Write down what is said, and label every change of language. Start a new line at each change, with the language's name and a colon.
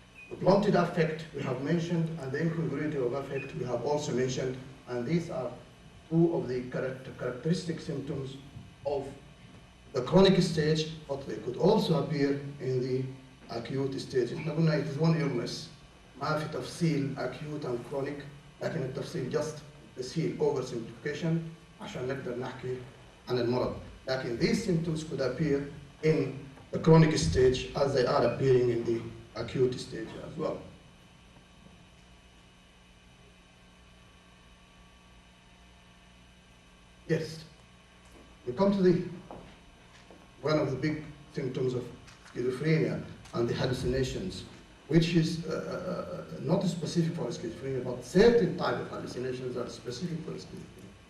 English: The blunted affect we have mentioned, and the incongruity of affect we have also mentioned, and these are two of the characteristic symptoms of the chronic stage, but they could also appear in the acute stage.
Arabic: احنا قلنا
English: it is one illness.
Arabic: ما في تفصيل acute and chronic، لكن التفصيل just تسهيل oversimplification عشان نقدر نحكي عن المرض.
English: لكن these symptoms could appear in the chronic stage as they are appearing in the acute stage as well. Yes, we come to the one of the big symptoms of schizophrenia and the hallucinations, which is not specific for schizophrenia, but certain type of hallucinations are specific for schizophrenia.